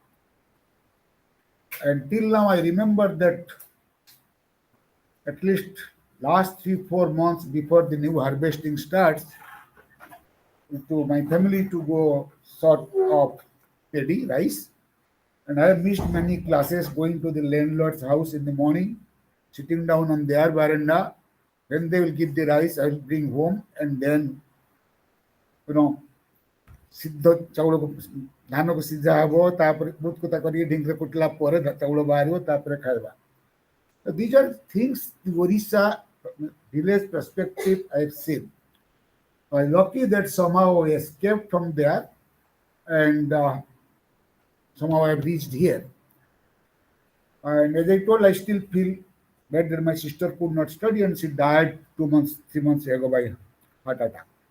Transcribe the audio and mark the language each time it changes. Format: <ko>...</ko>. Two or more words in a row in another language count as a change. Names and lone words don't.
<en>And till now, I remember that at least last 3 4 months before the new harvesting starts, to my family to go sort of paddy rice. And I have missed many classes going to the landlord's house in the morning, sitting down on their veranda. Then they will give the rice, I will bring home, and then, you know,</en> <or>ସିଦ୍ଧ ଚାଉଳକୁ ଧାନକୁ ସିଝା ହେବ ତାପରେ ବୁତକୁତା କରିକି ଢିଙ୍କିରେ କୁଟିଲା ପରେ ଚାଉଳ ବାହାରିବ ତାପରେ ଖାଇବା.</or> <en>These are things the Odisha village perspective I have seen. I'm lucky that somehow I escaped from there and somehow I have reached here. And as I told, I still feel bad that my sister could not study and she died 2 months, 3 months ago by heart attack.</en>